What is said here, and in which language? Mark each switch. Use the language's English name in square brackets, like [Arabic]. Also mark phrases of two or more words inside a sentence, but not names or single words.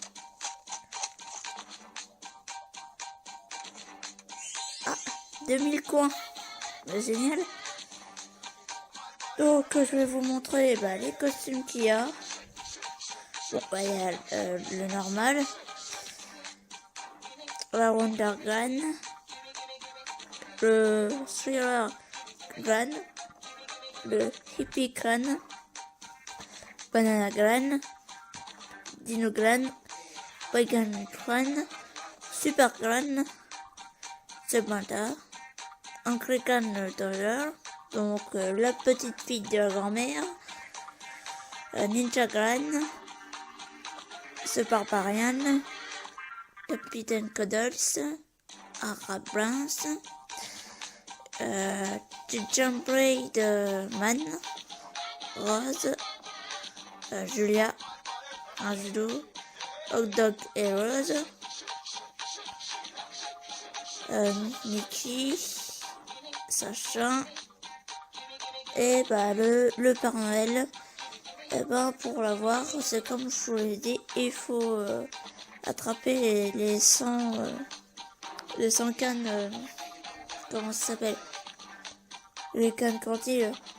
[French] Ah, 2000 coins. Bah, génial. Donc, je vais vous montrer les costumes qu'il y a. Bon, il y a le normal. La Wonder Gun. Le Thriller Gun. Le Hippie Gun. Banana Gun. Dino Gun. Wagon Gun. Super Gun. Samantha. Anglican Dollar. Donc la petite fille de la grand-mère, Ninja Gran, Super Barbarian, Capitaine Cuddles, Ara Brance, Gingerbread Man, Rose, Julia, Angelo, Hot Dog et Rose, Mickey, Sacha, et bah le Père Noël. Et ben pour l'avoir, c'est comme je vous l'ai dit, il faut attraper les 100 cannes, comment ça s'appelle, les cannes cantines.